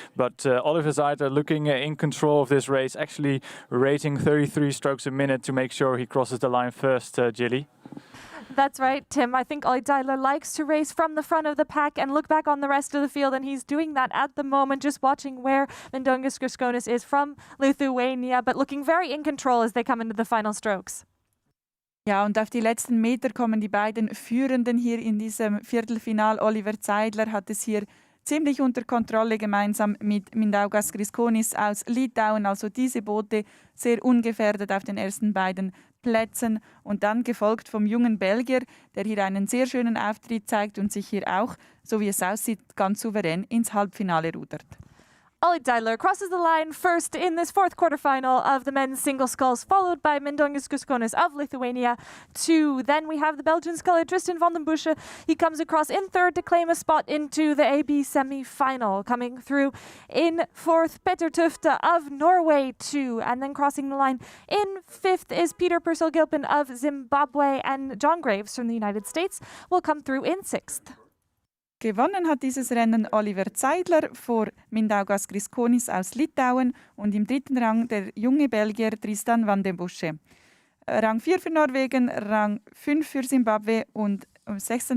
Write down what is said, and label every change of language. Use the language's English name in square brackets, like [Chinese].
[English] But Oliver Zeidler looking in control of this race, actually rating 33 strokes a minute to make sure he crosses the line first, Gilly. That's right, Tim. I think Ollie Zeidler likes to race from the front of the pack and look back on the rest of the field, and he's doing that at the moment, just watching where Mindaugas Grigonis is from Lithuania, but looking very in control as they come into the final strokes. [German] Ja, und auf die letzten Meter kommen die beiden Führenden hier in diesem Viertelfinal. Oliver Zeidler hat es hier ziemlich unter Kontrolle gemeinsam mit Mindaugas Grigonis aus Litauen. Also diese Boote sehr ungefährdet auf den ersten beiden Plätzen und dann gefolgt vom jungen Belgier, der hier einen sehr schönen Auftritt zeigt und sich hier auch, so wie es aussieht, ganz souverän ins Halbfinale rudert. [English] Ollie Zeidler crosses the line first in this fourth quarterfinal of the men's single sculls, followed by Mindaugas Grigonis of Lithuania. Then we have the Belgian sculler Tristan van den Busche. He comes across in third to claim a spot into the AB semi-final. Coming through in fourth, Petter Tufte of Norway 2. And then crossing the line in fifth is Peter Purcell-Gilpin of Zimbabwe, and John Graves from the United States will come through in sixth. [German] Gewonnen hat dieses Rennen Oliver Zeidler vor Mindaugas Grigonis aus Litauen und im dritten Rang der junge Belgier Tristan van den Busche. Rang 4 für Norwegen, Rang 5 für Zimbabwe und am 6.